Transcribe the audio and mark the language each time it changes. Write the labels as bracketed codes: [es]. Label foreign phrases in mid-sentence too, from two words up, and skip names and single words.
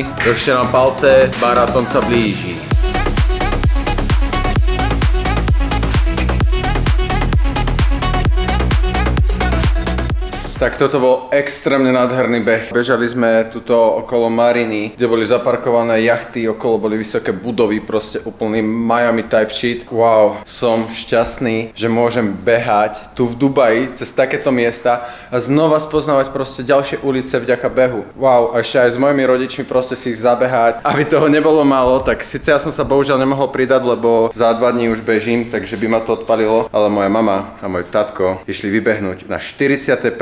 [sk] Držte nám palce, maratón sa blíži. Tak toto bol extrémne nádherný beh. Bežali sme tuto okolo Mariny, kde boli zaparkované jachty, okolo boli vysoké budovy, proste úplný Miami [en] type shit. [sk] Wow, som šťastný, že môžem behať tu v Dubaji cez takéto miesta a znova spoznávať proste ďalšie ulice vďaka behu. Wow, a ešte aj s mojimi rodičmi proste si ich zabehať. Aby toho nebolo málo, tak síce ja som sa bohužiaľ nemohol pridať, lebo za 2 dní už bežím, takže by ma to odpalilo, ale moja mama a môj tatko išli vybehnúť na 41.